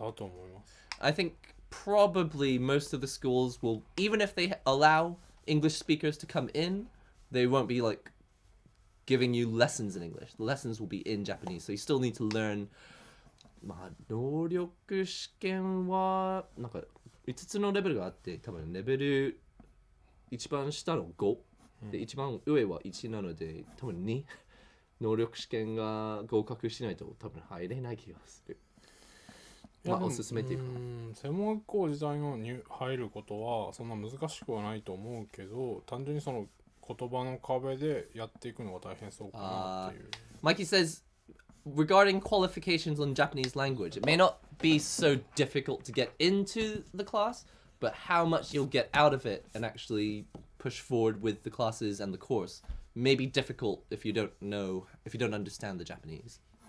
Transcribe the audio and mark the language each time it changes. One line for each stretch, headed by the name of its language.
Japanese: だと思います。
English: I think probably most of the schools will, even if they allow English speakers to come in, they won't be like giving you lessons in English. The lessons will be in Japanese, so you still need to learn.
Japanese: 能力試験はなんか5つのレベルがあって、多分レベル一番下の5、で一番上は1なので、多分2能力試験が合格しないと多分入れない気がする。おすすめっていうか、専門学校自体のに入ることはそんな難しくはないと思うけど、単純にその言葉の壁でやっていくのが大変そうかなっていう。
English: Mikey says, regarding qualifications on Japanese language, it may not be so difficult to get into the class, but how much you'll get out of it and actually push forward with the classes and the course may be difficult if you don't understand the Japanese.